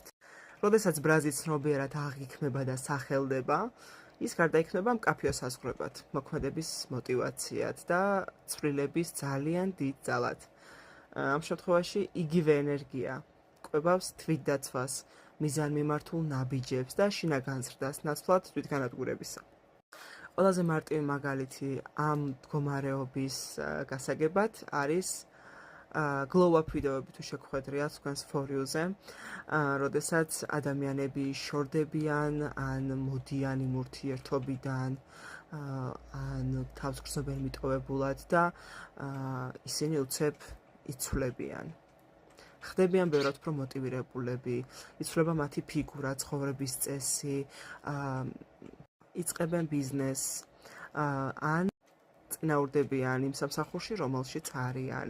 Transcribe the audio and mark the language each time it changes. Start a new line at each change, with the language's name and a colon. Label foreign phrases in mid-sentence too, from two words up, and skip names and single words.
Georgian: როდესაც ბრაზი ცნობიერად აღიქმება და სახელდება, ის გარდაიქმნება მკაფიო საზღვრებად, მოქმედების მოტივაციად და ცვლილების ძალიან დიდ ძალად. ამ შემთხვევაში იგივე ენერგია კვებავს თვითდაცვას, მიზანმიმართულ ნაბიჯებს და შინაგან ზრდას ნაცვლად თვითგანადგურებისა. ყველაზე მარტივი მაგალითი ამ მდგომარეობის გასაგებად არის glow-up ვიდეოები თუ შეგხვედრიათ თქვენს For You-ზე, როდესაც ადამიანები შორდებიან ან მოდიან იმ ურთიერთობიდან, ან თავს გრძნობენ მიტოვებულად და ისინი უცებ იცვლებიან. ხდებიან ბევრად უფრო მოტივირებულები, იცვლება მათი ფიგურა, ცხოვრების წესი, იწყებენ ბიზნესს, ან წინაურდებიან იმ სამსახურში, რომელშიც არიან.